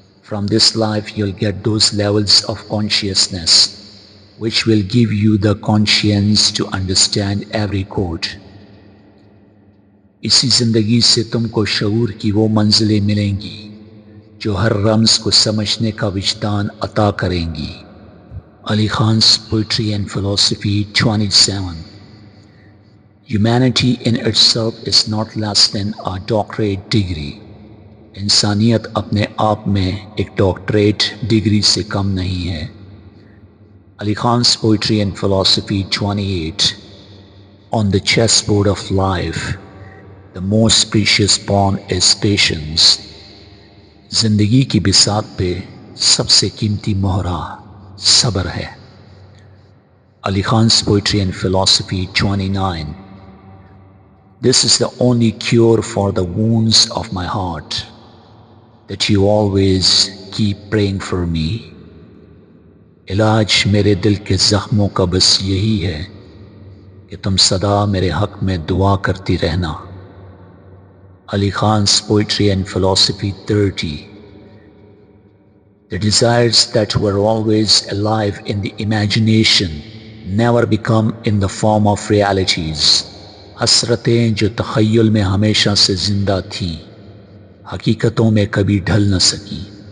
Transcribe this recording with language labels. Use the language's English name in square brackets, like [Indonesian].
[English] From this life you'll get those levels of consciousness which will give you the conscience to understand every chord. [Hindi] इसी ज़िंदगी से तुमको शऊर की वो मंजिलें मिलेंगी जो हर रम्ज़ को समझने का विजदान अता करेंगी। [English] Ali Khan's Poetry and Philosophy 27. Humanity in itself is not less than a doctorate degree. [Hindi] इंसानियत अपने आप में एक डॉक्टरेट डिग्री से कम नहीं है। [English] Ali Khan's Poetry and Philosophy 28. On the chessboard of life, the most precious pawn is patience. [Hindi] जिंदगी की बिसात पे सबसे कीमती मोहरा सब्र है। [English] Ali Khan's Poetry and Philosophy 29. This is the only cure for the wounds of my heart, that you always keep praying for me. [Hindi] इलाज मेरे दिल के ज़ख्मों का बस यही है कि तुम सदा मेरे हक में दुआ करती रहना। [English] Ali Khan's Poetry and Philosophy 30. The desires that were always alive in the imagination never become in the form of realities. [Hindi] हसरतें जो तख़य्युल में हमेशा से ज़िंदा थी, हकीकतों में कभी ढल न सकी।